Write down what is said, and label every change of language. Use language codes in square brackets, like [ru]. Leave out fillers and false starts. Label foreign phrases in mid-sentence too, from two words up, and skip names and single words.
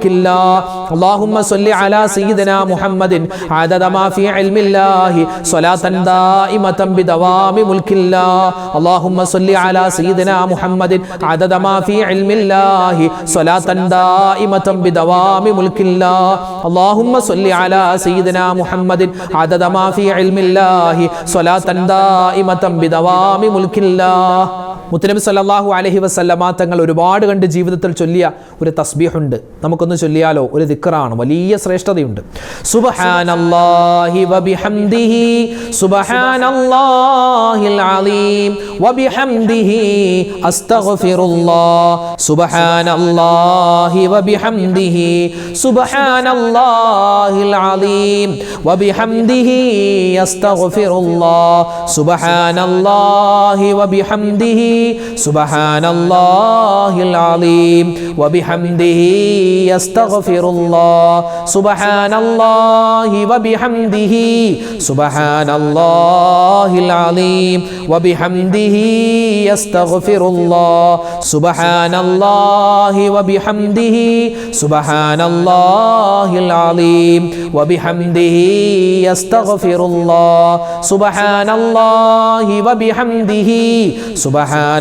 [ar] الله اللهم صل على سيدنا محمد عدد ما في علم الله صلاة دائمة بدوام ملك الله اللهم صل على سيدنا محمد عدد ما في علم الله صلاة دائمة بدوام ملك الله اللهم صل على سيدنا محمد عدد ما في علم الله صلاة دائمة بدوام ملك الله [ml] മുത്തനബി സല്ലല്ലാഹു അലൈഹി വസല്ലമ തങ്ങൾ ഒരുപാട് കണ്ട് ജീവിതത്തിൽ ചൊല്ലിയ ഒരു തസ്ബീഹുണ്ട്. നമുക്കൊന്ന് ചൊല്ലിയാലോ? ഒരു ദിക്റാണ്, വലിയ ശ്രേഷ്ഠതയുണ്ട്. [ar] سبحان الله وبحمده سبحان الله العليم وبحمده أستغفر الله سبحان الله وبحمده سبحان الله العليم وبحمده أستغفر الله سبحان الله وبحمده سبحان الله العظيم وبحمده يستغفر الله سبحان الله وبحمده سبحان الله العظيم وبحمده يستغفر الله سبحان الله وبحمده سبحان الله العظيم وبحمده يستغفر الله سبحان الله وبحمده سبحان